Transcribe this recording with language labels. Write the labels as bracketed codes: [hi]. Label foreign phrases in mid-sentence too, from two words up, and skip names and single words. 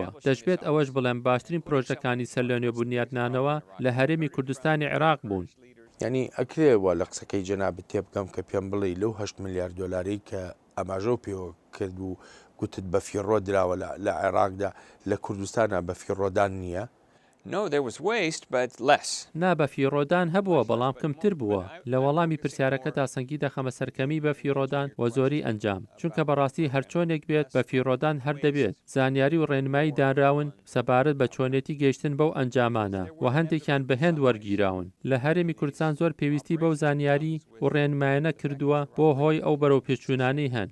[ckb] دەشبێت ئەوەش بڵێم باشترین پرۆژەکانی سەر لە نوێبوونیاتنانەوە لە هەرێمی کوردستانی عێراق بوون. یعنی ئەکرێوە لە قسەکەی جەنابەت تێبگەم کە پێم بڵێ لەو 8 میلیارد دۆلاری کە ئەماژە و پێوە کرد و گوتت بە فیڕۆ دراوە لە عێراقدا لە کوردستانە بە فیڕۆدان نییە؟ [en] No, there was waste, but less. [ckb] نا بە فیڕۆدان هەبووە بەڵام کەمتر بووە لە وەڵامی پرسیارەکە تاسەنگی دەخەمە سەرکەمی بە فیڕۆدان و زۆری ئەنجام چونکە بەڕاستی هەر چۆنێک بێت بە فیڕۆدان هەر دەبێت زانیاری و ڕێنمایی دانراون سەبارەت بە چۆنێتی گەیشتن بەو ئەنجامانە و هەندێکیان بەهێند وەرگیراون لە هەرێمی کوردستان زۆر پێویستی بەو زانیاری و ڕێنمایانە کردووە بۆ هۆی ئەو بەرەو پێچوونانەی هەن.